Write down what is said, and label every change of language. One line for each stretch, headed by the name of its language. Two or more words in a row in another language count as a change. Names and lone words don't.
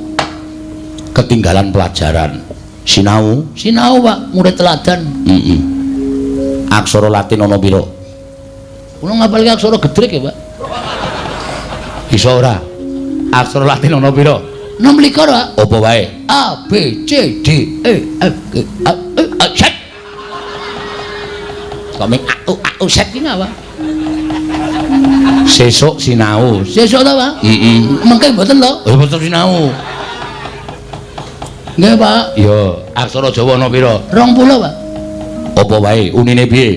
Javanese: Ketinggalan pelajaran. Sinau, Sinau, Pak, murid teladan. heeh. Aksara Latin ana pira? Kula ngapalke aksara gedrek ya, Pak. Bisa ora? Aksara Latin ana pira? 26, Pak. Apa wae? A B C D E F G A Z. Kok ming A U Z ki apa? Sesuk sinau. Sesuk ta, Pak? Heeh. Mengke mboten to? Oh, betul sinau. Nggih, Pak. Ya, aksara Jawa ana pira? 20, Pak. Apa wae? Unine piye?